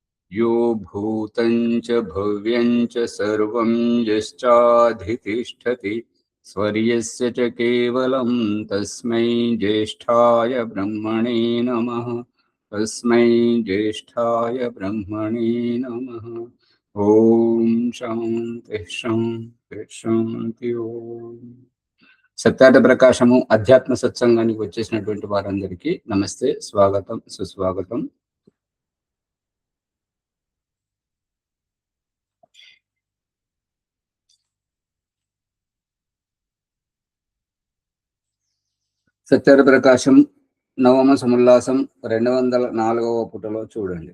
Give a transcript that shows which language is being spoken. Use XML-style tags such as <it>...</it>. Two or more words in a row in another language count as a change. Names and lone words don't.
<sa>यो भूतं च भव्यं च सर्वं यश्चाधितिष्ठति स्वर्यस्य च केवलं तस्मै ज्येष्ठाय ब्रह्मणे नमः। तस्मै ज्येष्ठाय ब्रह्मणे नमः। ओम शांति शांति शांति।</sa> <te>ओम సత్యార్థ ప్రకాశము అధ్యాత్మ సత్సంగానికి వచ్చేసినటువంటి వారందరికీ నమస్తే, స్వాగతం, సుస్వాగతం. సత్యార్థ ప్రకాశం నవమ సముల్లాసం 204వ పుటలో చూడండి.</te>